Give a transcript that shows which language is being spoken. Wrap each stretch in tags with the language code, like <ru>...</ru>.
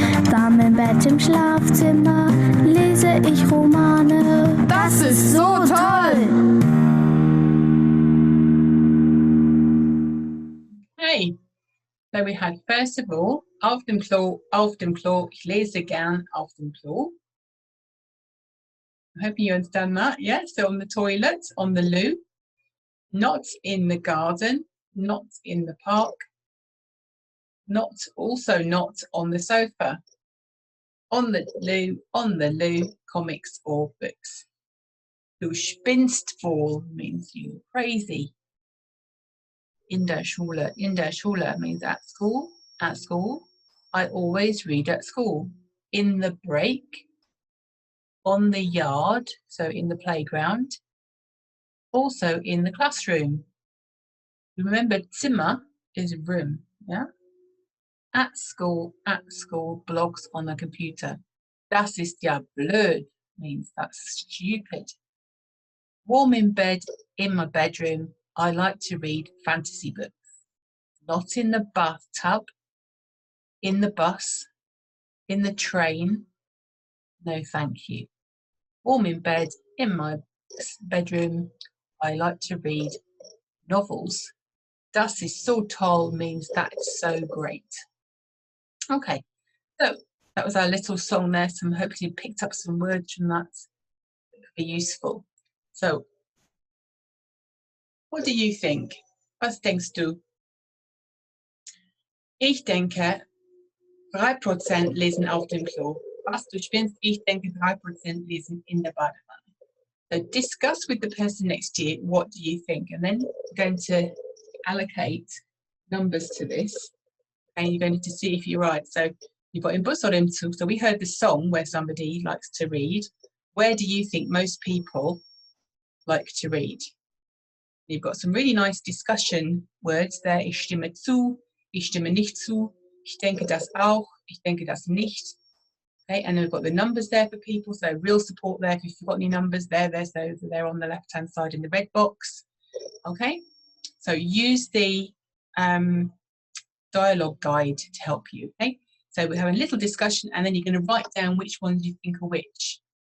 <de>Warm im Bett im Schlafzimmer lese ich Romane. Das ist so toll.</de> <en>Hey, so we had first of all,</en> <de>auf dem Klo, ich lese gern auf dem Klo.</de> <en>I hope you understand that, yeah? So on the toilet, on the loo, not in the garden, not in the park, also not on the sofa. On the loo, comics or books.</en> <de>Du spinnst wohl</de> <en>means you crazy.</en> <de>In der Schule</de> <en>means at school. I always read at school. In the break, on the yard, so in the playground, also in the classroom. Remember, Zimmer is room, yeah? At school, blogs on the computer.</en> <de>Das ist ja blöd</de> <en>means that's stupid. Warm in bed, in my bedroom, I like to read fantasy books. Not in the bathtub, in the bus, in the train, no thank you. Warm in bed, in my bedroom, I like to read novels.</en> <de>Das ist so toll</de> <en>means that's so great. Okay, so that was our little song there. So hopefully you picked up some words from that that could be useful. So, what do you think?</en> <de>Was denkst du? Ich denke, 3% lesen auf dem Klo. Was du spinnst, ich denke 3% lesen in der Badewanne.</de> <en>So discuss with the person next to you, what do you think? And then you're going to allocate numbers to this. And you're going to see if you're right. So you've got</en> <de>in Bus oder im Zug.</de> <en>So we heard the song where somebody likes to read. Where do you think most people like to read? You've got some really nice discussion words there.</en> <de>Ich stimme zu, ich stimme nicht zu, ich denke das auch, ich denke das nicht.</de> <en>Okay, and then we've got the numbers there for people, so real support there if you've got any numbers there, so they're on the left-hand side in the red box. Okay, so use the dialogue guide to help you. Okay, so we're having a little discussion and then you're going to write down which ones you think are which.</en>